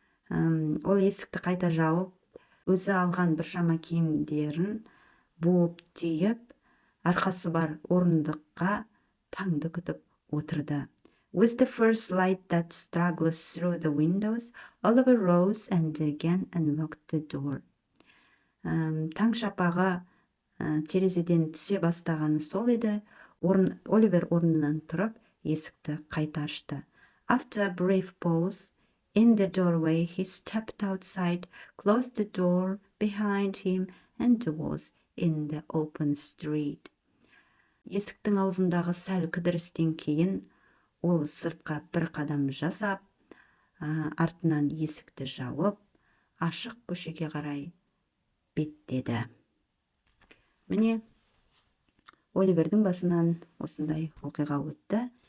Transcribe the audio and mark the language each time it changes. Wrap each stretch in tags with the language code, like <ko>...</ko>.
<kk>Ол есікті қайта жауып, өзі алған біршама киімдерін буып түйіп, арқасы бар орындыққа таңды күтіп отырды.</kk> <en>With the first light that struggled through the windows, Oliver rose and again unlocked the door.</en> <kk>Таң шапағы терезеден түсе бастағаны сол еді. Оливер орнынан тұрып, есікті қайта ашты.</kk> <en>After a brief pause, in the doorway, he stepped outside, closed the door behind him, and was in the open street.</en> <kk>Есіктің аузындағы сәл кідірістен кейін, ол сыртқа бір қадам жасап, артынан есікті жауып, ашық көшеге қарай беттеді. Міне, Оливердің басынан осындай оқиға өтті.</kk>